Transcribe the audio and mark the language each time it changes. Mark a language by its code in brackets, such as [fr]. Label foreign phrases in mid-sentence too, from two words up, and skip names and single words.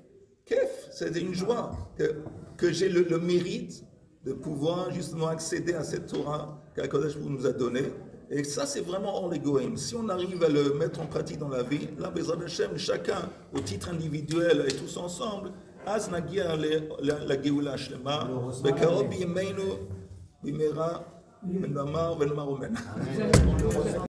[fr] Kef, c'est une joie que j'ai le mérite de pouvoir justement accéder à cette Torah qu' [he] הקדוש ברוך הוא [fr] nous a donnée. Et ça, c'est vraiment hors l'égoïsme. Si on arrive à le mettre en pratique dans la vie, là, [he] בעזרת השם, [fr] chacun au titre individuel et tous ensemble, [he] אז נגיע לגאולה השלמה, בקרוב בימינו, במהרה, ונאמר אמן.